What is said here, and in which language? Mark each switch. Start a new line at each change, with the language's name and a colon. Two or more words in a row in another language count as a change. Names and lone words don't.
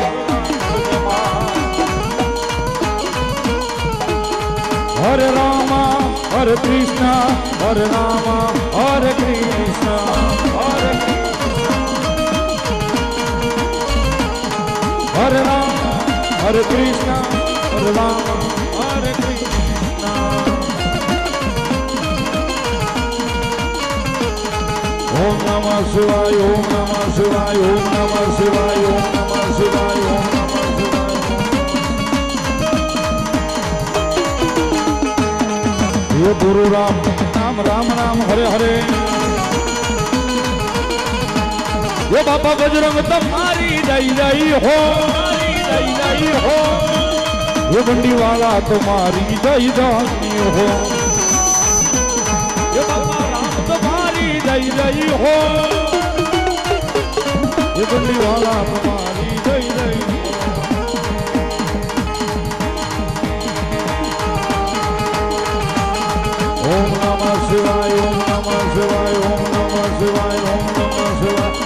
Sanskrit: હરે રામા હરે કૃષ્ણ, હરે રામા હરે કૃષ્ણ, હરે રામ હરે કૃષ્ણ, હરે રામ હરે કૃષ્ણ. ઓમ નમઃ શિવાય ઓમ નમઃ શિવાય ઓમ નમઃ શિવાય ઓમ નમઃ શિવાય ઓમ નમઃ શિવાય હે ગુરુ રામ રામ રામ રામ હરે હરે
Hindi: ये बाबा बजरंग तुम्हारी जय जय हो
Sanskrit: जय जय हो ये बंडी वाला तुम्हारी जय जय हो
Hindi: ये बाबा राम तुम्हारी जय जय हो ये बंडी वाला तुम्हारी जय जय हो
Sanskrit: ओम नमः शिवाय ओम नमः शिवाय
Hindi: ओम नमः शिवाय ओम नमः शिवाय